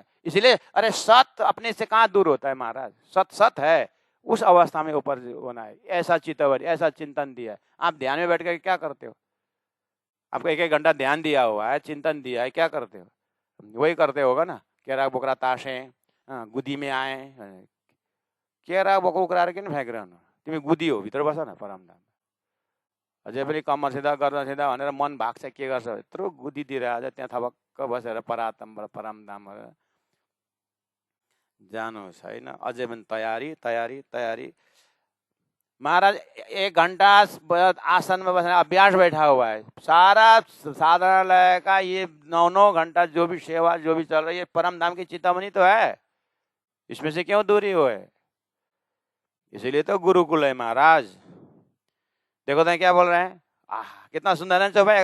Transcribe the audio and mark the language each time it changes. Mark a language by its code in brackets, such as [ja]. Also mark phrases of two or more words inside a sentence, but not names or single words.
[hi] इसीलिए अरे सत अपने से कहाँ दूर होता है महाराज? सत सत है, उस अवस्था में ऊपर होना है। ऐसा चितवन, ऐसा चिंतन दिया है। आप ध्यान में बैठ कर क्या करते हो? आपको 1-1 घंटा ध्यान दिया हुआ है, चिंतन दिया है, क्या करते हो? वही करते होगा ना, केरा बोकरा ताशे गुदी में आए, केरा बोकरा के फेंक रहे हो [ne] तिमी गुदी हो, भित्र बस न परम धाम। अझै पनि कम्मर सिधा गर्न सिधा भनेर मन भाग्छ, के गर्छ? यत्रो गुदी दिएर आज त्यहाँ थपक्क बसेर परातमबाट परम धाम जानुहोस् होइन। अझै पनि तयारी तयारी तयारी। [hi] महाराज 1 घंटा आसन में बसने अभ्यास बैठा हुआ है। सारा साधनालय का ये 9-9 घंटा जो भी सेवा जो भी चल रही है, परम धाम की चिंतामणि तो है, इसमें से क्यों दूरी हो है? इसीलिए तो गुरुकुल है महाराज। देखो तो क्या बोल रहे हैं, कितना सुंदर है चौपाई।